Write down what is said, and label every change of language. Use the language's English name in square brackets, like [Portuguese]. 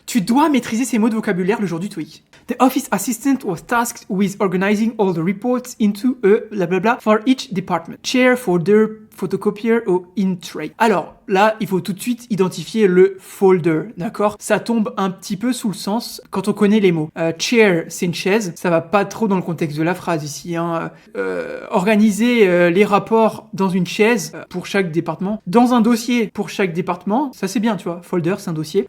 [French] Tu dois maîtriser ces mots de vocabulaire le jour du TOEIC. [English] The office assistant was tasked with organizing all the reports into a blablabla for each department. Chair, folder, photocopier ou in tray. [French] Alors là, il faut tout de suite identifier le folder, d'accord? Ça tombe un petit peu sous le sens quand on connaît les mots. Chair, c'est une chaise, ça va pas trop dans le contexte de la phrase ici. Hein. Organiser les rapports dans une chaise pour chaque département, dans un dossier pour chaque département, ça c'est bien, tu vois. Folder, c'est un dossier.